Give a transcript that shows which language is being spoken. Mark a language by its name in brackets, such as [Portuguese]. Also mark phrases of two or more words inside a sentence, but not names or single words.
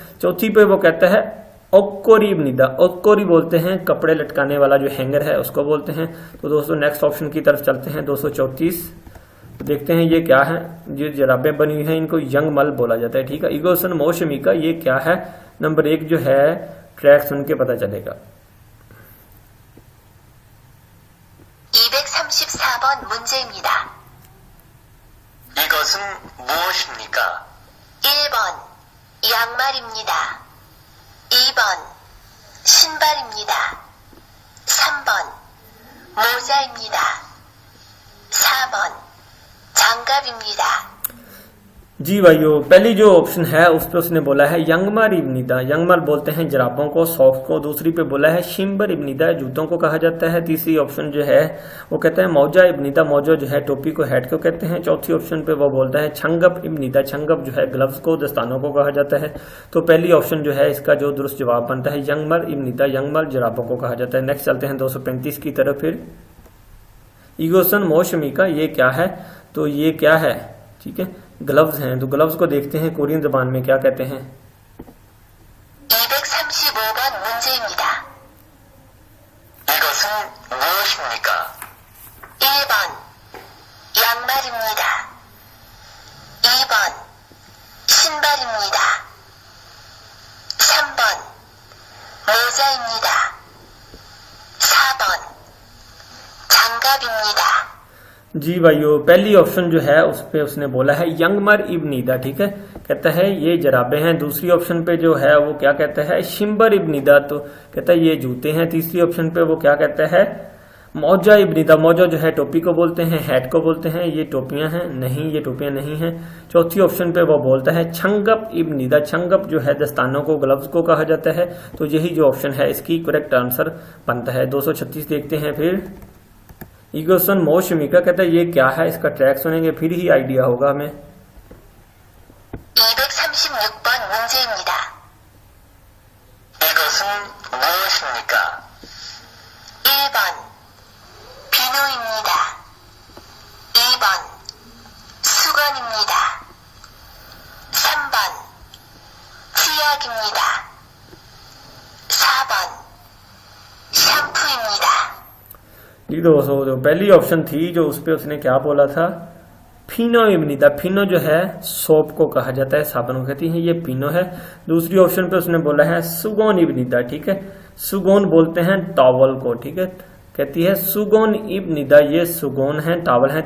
[Urdu] چوتھی پے وہ کہتا ہے [Korean] 옷걸이입니다, [Urdu] اوکوری بولتے ہیں کپڑے لٹکانے والا جو ہینگر ہے اس کو بولتے ہیں. تو دوستو [English] next option [Urdu] کی طرف چلتے ہیں 234. دیکھتے ہیں یہ کیا ہے. یہ جرابیں بنی ہوئی ہیں، ان کو ینگ مل بولا جاتا ہے، ٹھیک ہے. [Korean] 이것은 무엇입니까 [Urdu] یہ کیا ہے، نمبر 1 جو ہے ٹریک سن کے پتا چلے گا. [Korean] 234번 문제입니다. 이것은 무엇입니까? 1번 양말입니다. 2번 신발입니다. 3번 모자입니다. 4번 장갑입니다. [Urdu] جی بھائیو، پہلی جو آپشن ہے اس پے اس نے بولا ہے [Korean] 양말입니다, [Urdu] ینگمر بولتے ہیں جرابوں کو، ساکس کو. دوسری پے بولا ہے [Korean] 신발입니다, [Urdu] جوتوں کو کہا جاتا ہے۔ تیسری آپشن جو ہے وہ کہتا ہے [Korean] 모자입니다, [Urdu] موجا جو ہے ٹوپی کو، ہیڈ کو کہتے ہیں. چوتھی آپشن پے وہ بولتا ہے [Korean] 장갑입니다, [Urdu] چھنگپ جو ہے گلووز کو، دستانوں کو کہا جاتا ہے. تو پہلی آپشن جو ہے اس کا جو درست جواب بنتا ہے [Korean] 양말입니다, [Urdu] ینگمر جرابوں کو کہا جاتا ہے. نیکسٹ چلتے ہیں 235 کی طرف. پھر [Korean] 이것은 무엇입니까 [Urdu] یہ کیا ہے، تو یہ کیا ہے، ٹھیک ہے، گلووز ہیں. تو گلووز کو دیکھتے ہیں کورین زبان میں کیا کہتے ہیں. [Korean] 235번 문제입니다. 이것은 무엇입니까? 1번 양말입니다. 2번 신발입니다. 3번 모자입니다. 4번 장갑입니다. [Urdu] جی بھائیو، پہلی آپشن جو ہے اس پے اس نے بولا ہے [Korean] 양말입니다, [Urdu] ٹھیک ہے، کہتا ہے یہ جرابیں ہیں. دوسری آپشن پے جو ہے وہ کیا کہتا ہے [Korean] 신발입니다, [Urdu] تو کہتا ہے یہ جوتے ہیں. تیسری آپشن پے وہ کیا کہتا ہے [Korean] 모자입니다, [Urdu] موجا جو ہے ٹوپی کو بولتے ہیں، ہیٹ کو بولتے ہیں، یہ ٹوپیاں ہیں، نہیں یہ ٹوپیاں نہیں ہیں. چوتھی آپشن پے وہ بولتا ہے [Korean] 장갑입니다, [Urdu] چھنگپ جو ہے دستانوں کو، گلووز کو کہا جاتا ہے. تو یہی جو آپشن ہے اس کی [English] correct answer [Urdu] بنتا ہے. 236 دیکھتے ہیں. پھر [Korean] 이것은 무엇입니까 [Urdu] کہتا ہے یہ کیا ہے، اس کا ٹریک سنیں گے پھر ہی آئیڈیا ہوگا ہمیں. [Korean] 236번 문제입니다. 이것은 무엇입니까? 1번 비누입니다. 2번 수건입니다. 3번 치약입니다. 4번 샴푸입니다. [Urdu] جی دوستو، جو پہلی آپشن تھی جو اس پے اس نے کیا بولا تھا [Korean] 비누입니다, [Urdu] فینو جو ہے سوپ کو کہا جاتا ہے، صابن کو کہتی ہے، یہ پینو ہے. دوسری آپشن پے اس نے بولا ہے [Korean] 수건입니다, [Urdu] ٹھیک ہے، سوگون بولتے ہیں ٹاول کو، ٹھیک ہے، کہتی ہے [Korean] 수건입니다, [Urdu] یہ سوگون ہے، ٹاول ہے.